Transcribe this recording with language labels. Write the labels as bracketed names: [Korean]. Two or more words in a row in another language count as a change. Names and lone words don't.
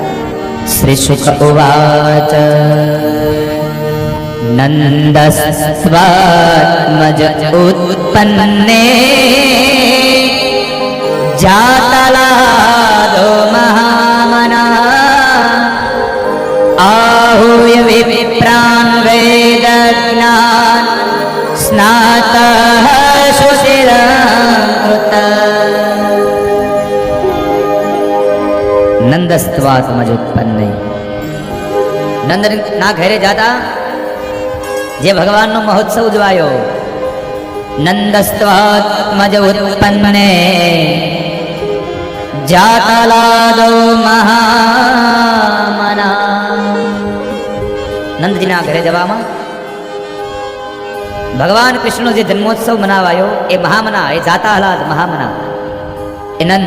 [Sanskrit] શ્રી શુક ઉવાચ નંદસ્વાત્મજ ઉત્પન્ને જાતલાદો મહામના आहूय विप्रान् वेदज्ञान् स्नातः शुचिरकृत नंदस्त्वात्मज उत्पन्ने. [Gujarati] નંદના ઘરે જાતા જે भगवानનો મહોત્સવ ઉજવાયો. [Sanskrit] નંદસ્ત્વાત્મજ ઉત્પન્ને જાતલાદો મહામના. [Gujarati] નંદજીના ઘરે જવામાં ભગવાન કૃષ્ણનો જે જન્મોત્સવ મનાવાયો એ મહામના, એ જાતાહલાદ મહામના, એ નંદ.